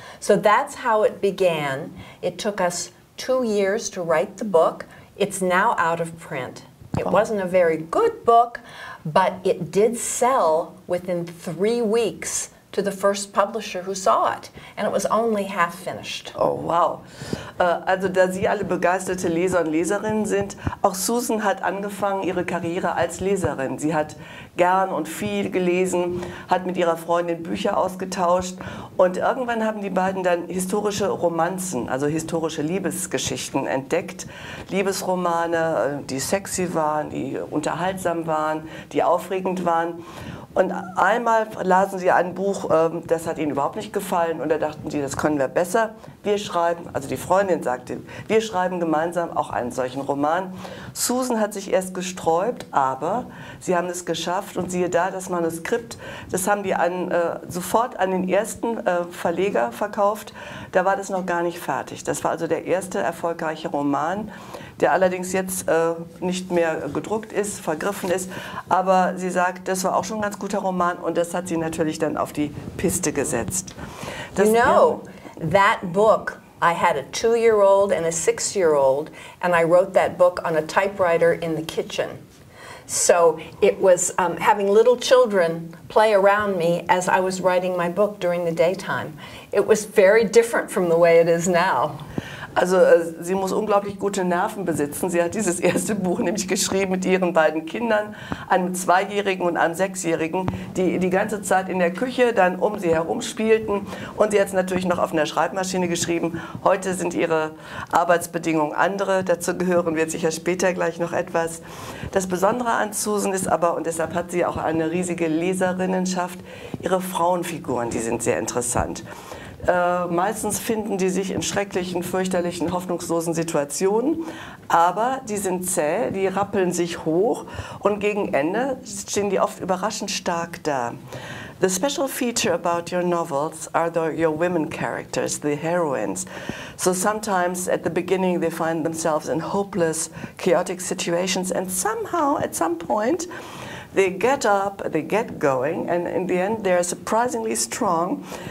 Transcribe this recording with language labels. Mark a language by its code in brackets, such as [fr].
[en] So that's how it began. It took us 2 years to write the book. It's now out of print. It wasn't a very good book, but it did sell within 3 weeks to the first publisher who saw it. And it was only half finished. Oh, wow. [de] Also da Sie alle begeisterte Leser und Leserinnen sind, auch Susan hat angefangen ihre Karriere als Leserin. Sie hat gern und viel gelesen, hat mit ihrer Freundin Bücher ausgetauscht und irgendwann haben die beiden dann historische Romanzen, also historische Liebesgeschichten entdeckt. Liebesromane, die sexy waren, die unterhaltsam waren, die aufregend waren. Und einmal lasen sie ein Buch, das hat ihnen überhaupt nicht gefallen und da dachten sie, das können wir besser. Wir schreiben, also die Freundin sagte, wir schreiben gemeinsam auch einen solchen Roman. Susan hat sich erst gesträubt, aber sie haben es geschafft, geschafft und siehe da, das Manuskript, das haben die sofort an den ersten Verleger verkauft. Da war das noch gar nicht fertig. Das war also der erste erfolgreiche Roman, der allerdings jetzt nicht mehr gedruckt ist, vergriffen ist. Aber sie sagt, das war auch schon ein ganz guter Roman und das hat sie natürlich dann auf die Piste gesetzt. [en] You know, that book, I had a 2-year-old and a 6-year-old, and I wrote that book on a typewriter in the kitchen. So it was having little children play around me as I was writing my book during the daytime. It was very different from the way it is now. [de] Also sie muss unglaublich gute Nerven besitzen. Sie hat dieses erste Buch nämlich geschrieben mit ihren beiden Kindern, einem 2-Jährigen und einem 6-Jährigen, die die ganze Zeit in der Küche dann um sie herum spielten. Und sie hat es natürlich noch auf einer Schreibmaschine geschrieben. Heute sind ihre Arbeitsbedingungen andere. Dazu gehören wir sicher später gleich noch etwas. Das Besondere an Susan ist aber, und deshalb hat sie auch eine riesige Leserinnenschaft, ihre Frauenfiguren, die sind sehr interessant. Meistens finden die sich in schrecklichen, fürchterlichen, hoffnungslosen Situationen, aber die sind zäh, die rappeln sich hoch und gegen Ende stehen die oft überraschend stark da. [en] The special feature about your novels are your women characters, the heroines. So sometimes at the beginning they find themselves in hopeless, chaotic situations and somehow at some point they get up, they get going, and in the end they're surprisingly strong.